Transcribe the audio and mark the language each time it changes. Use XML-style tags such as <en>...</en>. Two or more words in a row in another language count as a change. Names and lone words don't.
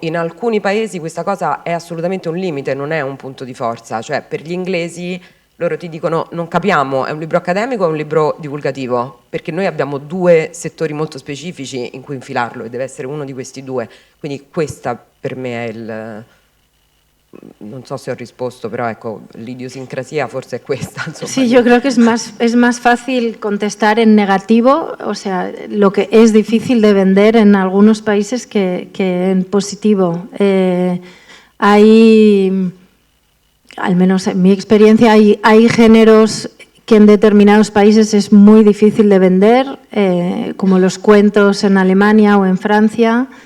<it>In alcuni paesi questa cosa è assolutamente un limite, non è un punto di forza, cioè per gli inglesi loro ti dicono non capiamo, è un libro accademico o è un libro divulgativo, perché noi abbiamo due settori molto specifici in cui infilarlo e deve essere uno di questi due, quindi questa per me è il...</it> <es>No sé si he respuesto, pero la idiosincrasia forse es questa. Insomma. Sí, yo creo que es más fácil contestar en negativo, o sea, lo que es difícil de vender en algunos países que en positivo. Hay, al menos en mi experiencia, hay géneros que en determinados países es muy difícil de vender, como los cuentos en Alemania o en Francia,</es>